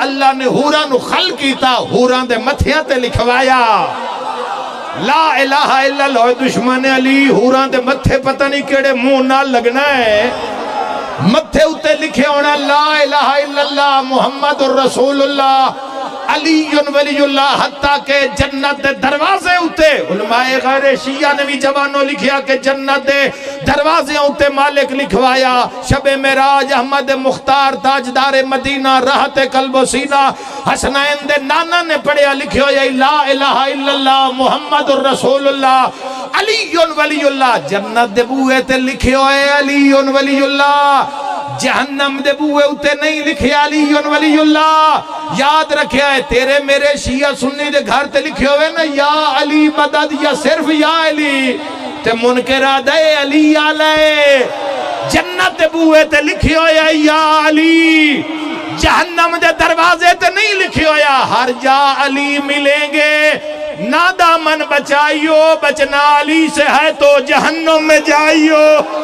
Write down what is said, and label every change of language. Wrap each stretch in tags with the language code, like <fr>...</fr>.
<pa>اللہ نے حوران نو خلق کیتا, حوران دے متھیاں تے لکھوایا</pa> <ar>لا الہ الا اللہ.</ar> <pa>دشمن علی حوران دے متھے پتہ نہیں کیڑے منہ نہ لگنا ہے, متھے اتے لکھے ہونا</pa> <ar>لا الہ الا اللہ محمد الرسول اللہ علی ولی اللہ.</ar> <pa>حتیٰ کہ جنت دے دروازے اتے علماء غیر شیعہ نے بھی جوانوں لکھیا کہ جنت دے دروازے اتے مالک لکھوایا شب معراج احمد مختار تاجدار مدینہ راحت قلب و سینہ حسنین دے نانا نے پڑھیا لکھیا</pa> <ar>لا الہ الا اللہ محمد الرسول اللہ علی ولی اللہ.</ar> <pa>جنت دے بوئے تے لکھے ہوئے علی ولی اللہ, جہنم دے بوئے اتے نہیں لکھے علی ولی اللہ. یاد رکھیا ہے تیرے میرے شیعہ سنی دے گھر تے لکھے ہوئے نا یا علی مدد یا صرف یا علی, تے منکرہ دے علی آلے. جنت دے بوئے تے لکھے ہوئے یا علی, جہنم دے دروازے تے نہیں لکھے ہوئے ہر جا علی ملیں گے.</pa> <ur>نہ دامن بچائیو, بچنا علی سے ہے تو جہنم میں جائیو.</ur>